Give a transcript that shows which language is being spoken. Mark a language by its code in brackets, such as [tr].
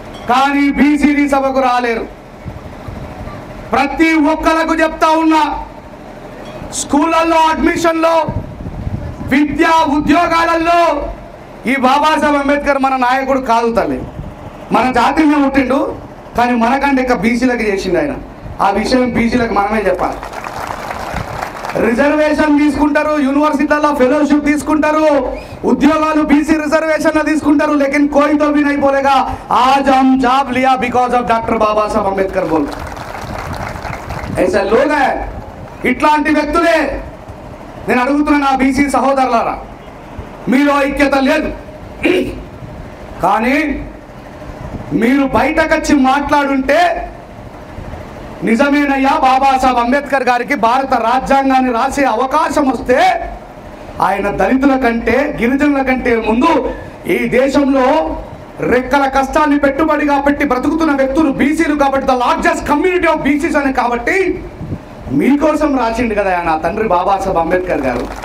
[te] కానీ బీసీడీ సభకు రాలేరు. ప్రతి ఒక్కరికి చెప్తా ఉన్నా, స్కూళ్ళల్లో అడ్మిషన్లో, విద్యా ఉద్యోగాలలో ఈ బాబాసాహెబ్ అంబేద్కర్ మన నాయకుడు కాదు తల్లి. మన జాతిలో పుట్టిండు, కానీ మనకంటే ఇక బీసీలకు చేసిండు ఆయన. ఆ విషయం బీసీలకు మనమే చెప్పాలి. రిజర్వేషన్ తీసుకుంటారు, యూనివర్సిటీలలో ఫెలోషిప్ తీసుకుంటారు, ఉద్యోగాలు బీసీ రిజర్వేషన్ తీసుకుంటారు. [hi] లేकिन कोई तो भी नहीं बोलेगा आज हम जॉब लिया [en] because of [hi] डॉक्टर बाबा साहब अंबेडकर बोल ऐसा लोग है. [te] ఇట్లాంటి వ్యక్తులే నేను అడుగుతున్నా నా బీసీ సహోదరులారా, మీలో ఐక్యత లేదు. కానీ మీరు బయటకొచ్చి మాట్లాడుంటే నిజమేనయ్యా బాబాసాహెబ్ అంబేద్కర్ గారికి భారత రాజ్యాంగాన్ని రాసే అవకాశం వస్తే ఆయన దళితుల కంటే గిరిజనుల కంటే ముందు ఈ దేశంలో రెక్కల కష్టాన్ని పెట్టుబడిగా పెట్టి బ్రతుకుతున్న వ్యక్తులు బీసీలు కాబట్టి [en] the largest community of BCs [te] అని కాబట్టి మీకోసం రాసిండు కదా నా తండ్రి బాబాసాహెబ్ అంబేద్కర్ గారు.